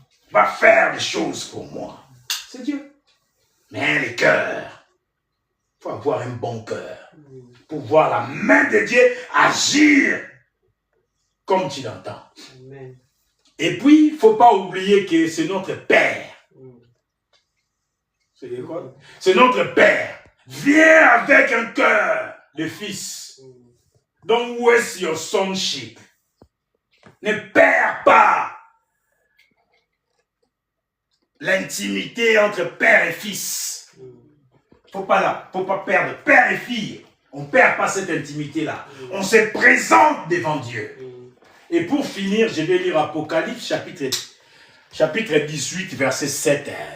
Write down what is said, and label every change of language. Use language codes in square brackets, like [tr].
[fr] Va faire des choses pour moi. C'est Dieu. Mais le cœur, il faut avoir un bon cœur pour voir la main de Dieu agir comme tu l'entends. Et puis, il ne faut pas oublier que c'est notre Père. C'est quoi? C'est notre Père. Viens avec un cœur de fils. [en] Don't waste your sonship. [fr] Ne perds pas l'intimité entre père et fils. Faut pas perdre père et fille. On ne perd pas cette intimité-là. On se présente devant Dieu. Et pour finir, je vais lire Apocalypse chapitre 18, verset 7.